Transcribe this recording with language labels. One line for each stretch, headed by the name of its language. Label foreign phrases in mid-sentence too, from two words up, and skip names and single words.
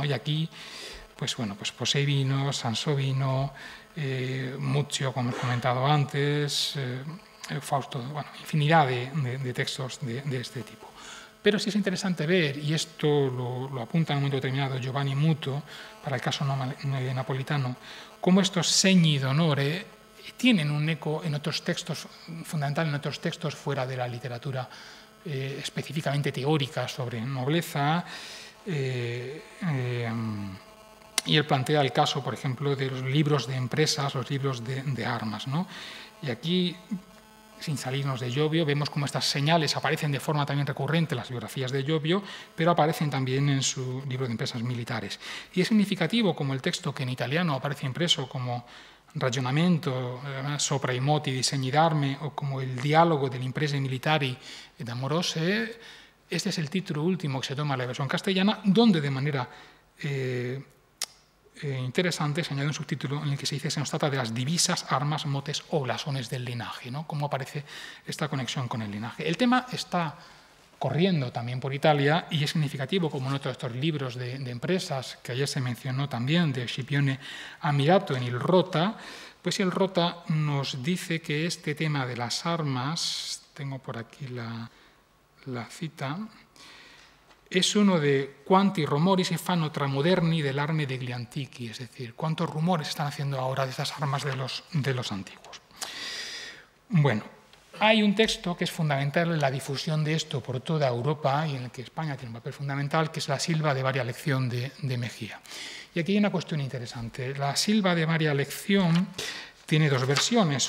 Spanish: Y aquí, pues Posevino, Sansovino, Muccio, como he comentado antes, Fausto, infinidad de textos de este tipo. Pero sí es interesante ver, y esto lo apunta en un momento determinado Giovanni Muto, para el caso napolitano, cómo estos
Italian: segni d'onore
Spanish: tienen un eco en otros textos, fundamental en otros textos fuera de la literatura específicamente teórica sobre nobleza, y él plantea el caso, por ejemplo, de los libros de empresas, los libros de armas, ¿no? Y aquí, sin salirnos de Giobio, vemos cómo estas señales aparecen de forma también recurrente en las biografías de Giobio, pero aparecen también en su libro de empresas militares. Y es significativo como el texto que en italiano aparece impreso como Ragionamento sopra i moti di segni d'arme, o como el diálogo delle imprese militari ed amorose. Este es el título último que se toma en la versión castellana, donde de manera interesante se añade un subtítulo en el que se dice: se nos trata de las divisas, armas, motes o blasones del linaje, ¿no? Cómo aparece esta conexión con el linaje. El tema está corriendo también por Italia, y es significativo, como en otros de estos libros de empresas que ayer se mencionó también, de Scipione Ammirato en el Rota, pues el Rota nos dice que este tema de las armas, tengo por aquí la cita, es uno de
Italian: quanti rumori si fanno tra moderni dell'arme degli antichi,
Spanish: es decir, cuántos rumores están haciendo ahora de estas armas de los antiguos. Bueno, hay un texto que es fundamental en la difusión de esto por toda Europa y en el que España tiene un papel fundamental, que es la Silva de Varia Lección de Mejía. Y aquí hay una cuestión interesante. La Silva de Varia Lección tiene dos versiones.